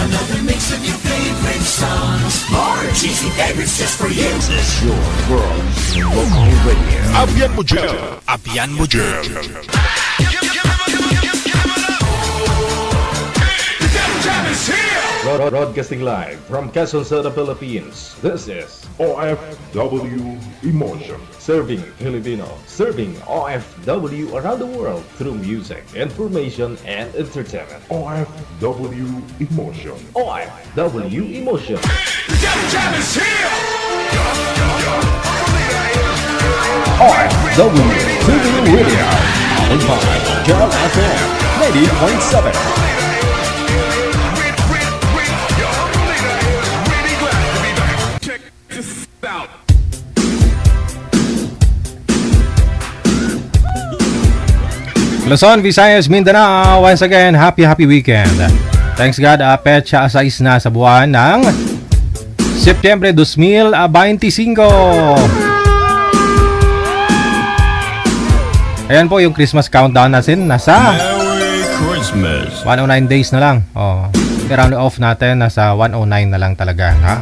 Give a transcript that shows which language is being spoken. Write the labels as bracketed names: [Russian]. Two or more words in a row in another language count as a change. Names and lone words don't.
[English] Another mix of your favorite songs. More cheesy favorites just for you. This is your world local radio. [Cebuano] Abyan mo dyan! Abyan mo dyan! [English] Broadcasting live from Quezon City, Philippines. This is OFW Emotion. Serving Filipino, serving OFW around the world through music, information, and entertainment. OFW Emotion. OFW Emotion. OFW TV Radio. Powered by Girl FM 90.7. Luzon, Visayas, Mindanao, once again, happy weekend. Thanks God, [Filipino] petsa 6 na sa buwan ng Septyembre 2025. Ayan po yung [English] Christmas countdown [Filipino] natin. Nasa [English] Merry Christmas. [Filipino] 109 days na lang. I-round off natin. Nasa 109 na lang talaga. Ha?